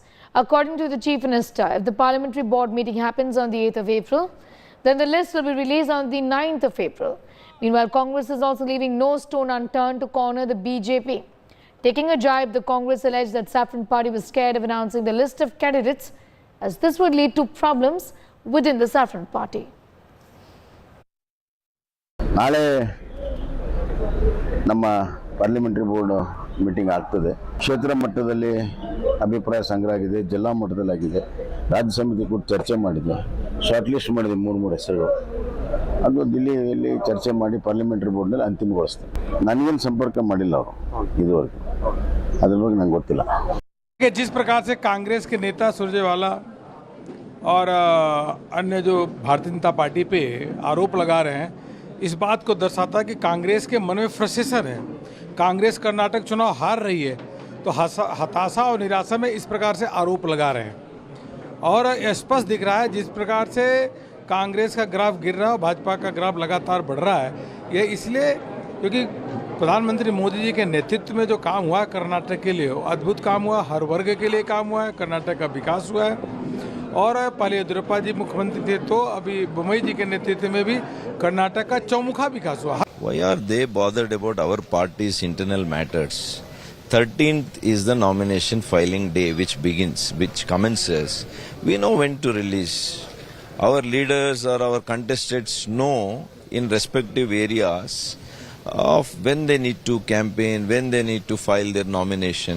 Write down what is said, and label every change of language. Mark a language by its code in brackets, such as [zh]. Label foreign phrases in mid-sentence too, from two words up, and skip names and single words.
[en] According to the Chief Minister, if the parliamentary board meeting happens on the 8th of April, then the list will be released on the 9th of April. Meanwhile, Congress is also leaving no stone unturned to corner the BJP. Taking a jibe, the Congress alleged that Saffron Party was scared of announcing the list of candidates, as this would lead to problems within the Saffron Party. [kn] ನಾಳೆ ನಮ್ಮ [en] parliamentary board meeting [kn] ಆಗ್ತದೆ. ಕ್ಷೇತ್ರ ಮಟ್ಟದಲ್ಲಿ ಅಭಿಪ್ರಾಯ ಸಂಗ್ರಹ ಆಗಿದೆ, ಜಿಲ್ಲಾ ಮಟ್ಟದಲ್ಲಿ ಆಗಿದೆ, ರಾಜ್ಯ ಸಮಿತಿ ಕೂಡ ಚರ್ಚೆ ಮಾಡಿದೆ, [en] short list [kn] ಮಾಡಿದೆ 3 ಹೆಸರುಗಳು. ಅದು ದಿಲ್ಲಿಯಲ್ಲಿ ಚರ್ಚೆ ಮಾಡಿ [en] parliamentary boardನಲ್ಲಿ [kn] ಅಂತಿಮಗೊಳಿಸ್ತಾರೆ. ನನಗೇನು ಸಂಪರ್ಕ ಮಾಡಿಲ್ಲ ಅವರು ಇದುವರೆಗೂ, ಅದ್ರ ಬಗ್ಗೆ ನಂಗೆ ಗೊತ್ತಿಲ್ಲ. [hi] जिस प्रकार से कांग्रेस के नेता सुरजेवाला और अन्य जो भारतीय जनता पार्टी पे आरोप लगा रहे हैं, इस बात को दर्शाता है कि कांग्रेस के मन में फ्रस्ट्रेशन है. कांग्रेस कर्नाटक चुनाव हार रही है तो हताशा और निराशा में इस प्रकार से आरोप लगा रहे हैं. और स्पष्ट दिख रहा है जिस प्रकार से कांग्रेस का ग्राफ गिर रहा है, भाजपा का ग्राफ लगातार बढ़ रहा है. ये इसलिए क्योंकि प्रधानमंत्री मोदी जी के नेतृत्व में जो काम हुआ है कर्नाटक के लिए, अद्भुत काम हुआ, हर वर्ग के लिए काम हुआ है, कर्नाटक का विकास हुआ है. और पहले येदियुरप्पा जी मुख्यमंत्री थे तो अभी बोम्मई जी के नेतृत्व में भी कर्नाटक का चौमुखा विकास हुआ. [en] Why are they bothered about our party's internal matters? 13th is the nomination filing day which commences. We know when to release. Our leaders or our contestants know in respective areas of when they need to campaign, when they need to file their nomination.